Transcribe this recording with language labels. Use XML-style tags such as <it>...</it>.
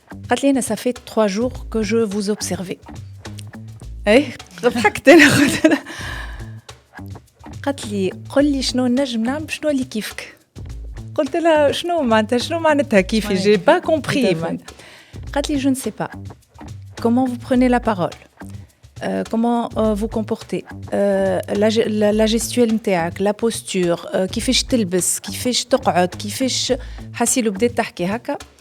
<ar>قالت لي أنا</ar> <fr>ça fait 3 jours que je vous observais.</fr> <ar>ضحكت أنا قالت لي قل لي شنو نجم نعمل شنو اللي كيفك. قلت لها شنو معناتها كيفي</ar> <fr>j'ai pas compris.</fr> <ar>قالت لي</ar> <fr>je ne sais pas. comment vous prenez la parole, comment vous comportez, la gestuelle</fr> <ar>نتاعك,</ar> <fr>la posture,</fr> <ar>كيفاش تلبس, كيفاش تقعد, كيفاش حسي لو بديت تحكي هكا.</ar>